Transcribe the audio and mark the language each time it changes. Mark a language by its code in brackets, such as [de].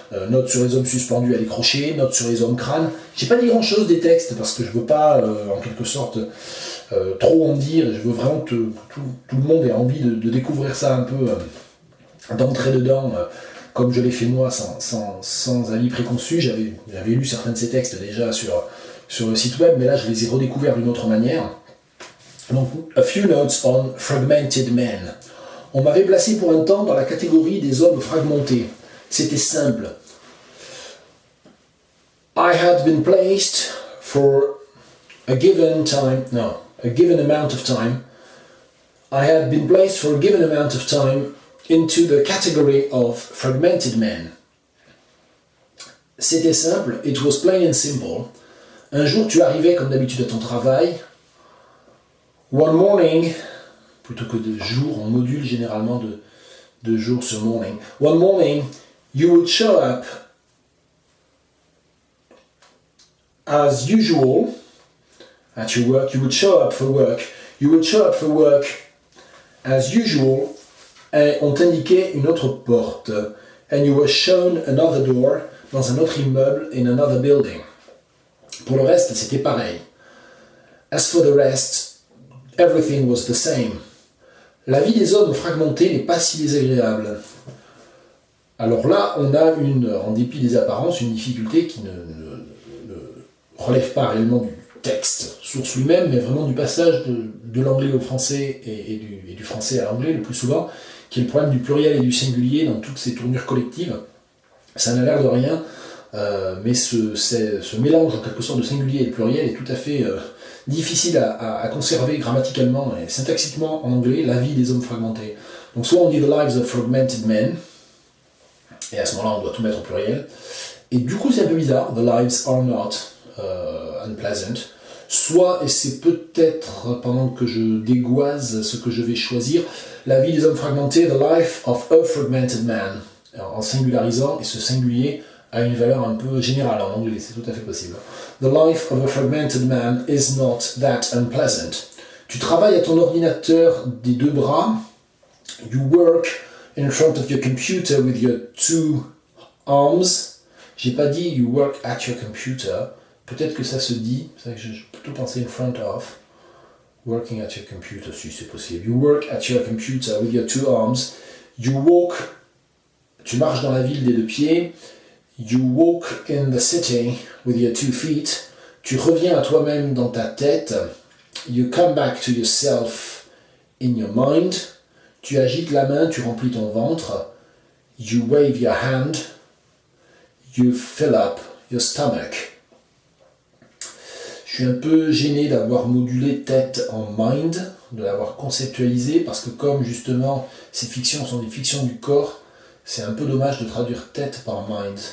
[fr] Notes sur les hommes suspendus à des crochets, notes sur les hommes crânes. J'ai pas dit grand chose des textes parce que je veux pas en quelque sorte trop en dire. Je veux vraiment que tout le monde ait envie de découvrir ça un peu, d'entrer dedans. Comme je l'ai fait moi sans avis préconçu. J'avais lu certains de ces textes déjà sur le site web, mais là je les ai redécouverts d'une autre manière. [en] Donc, a few notes on fragmented men. [fr] On m'avait placé pour un temps dans la catégorie des hommes fragmentés. C'était simple. [en] I had been placed for a given amount of time. I had been placed for a given amount of time into the category of fragmented men. [fr] C'était simple, [en] it was plain and simple. [fr] Un jour, tu arrivais comme d'habitude à ton travail. [en] One morning, [fr] plutôt que de jour, on module généralement de jour sur morning. [en] One morning, you would show up as usual at your work. You would show up for work. You would show up for work as usual. [fr] Et on t'indiquait une autre porte. [en] And you were shown another door [fr] dans un autre immeuble [en] in another building. [fr] Pour le reste, c'était pareil. [en] As for the rest, everything was the same. [fr] La vie des hommes fragmentés n'est pas si désagréable. Alors là, on a en dépit des apparences, une difficulté qui ne relève pas réellement du texte source lui-même, mais vraiment du passage de l'anglais au français et du français à l'anglais le plus souvent, qui est le problème du pluriel et du singulier dans toutes ces tournures collectives. Ça n'a l'air de rien, mais ce mélange en quelque sorte de singulier et de pluriel est tout à fait difficile à conserver grammaticalement et syntaxiquement en anglais, la vie des hommes fragmentés. Donc soit on dit [en] the lives of fragmented men, [fr] et à ce moment-là on doit tout mettre au pluriel, et du coup c'est un peu bizarre, [en] the lives are not unpleasant, [fr] soit, et c'est peut-être pendant que je dégoise ce que je vais choisir, la vie des hommes fragmentés, [en] the life of a fragmented man, [fr] en singularisant, et ce singulier a une valeur un peu générale en anglais, c'est tout à fait possible. [en] The life of a fragmented man is not that unpleasant. [fr] Tu travailles à ton ordinateur des deux bras, [en] you work in front of your computer with your two arms. [fr] J'ai pas dit [en] you work at your computer, [fr] peut-être que ça se dit, c'est vrai que je plutôt penser [en] in front of. Working at your computer, [fr] si c'est possible. [en] You work at your computer with your two arms. You walk, [fr] tu marches dans la ville des deux pieds. [en] You walk in the city with your 2 feet. [fr] Tu reviens à toi-même dans ta tête. [en] You come back to yourself in your mind. [fr] Tu agites la main, tu remplis ton ventre. [en] You wave your hand. You fill up your stomach. [fr] Je suis un peu gêné d'avoir modulé tête en mind, de l'avoir conceptualisé, parce que comme justement ces fictions sont des fictions du corps, c'est un peu dommage de traduire tête par mind.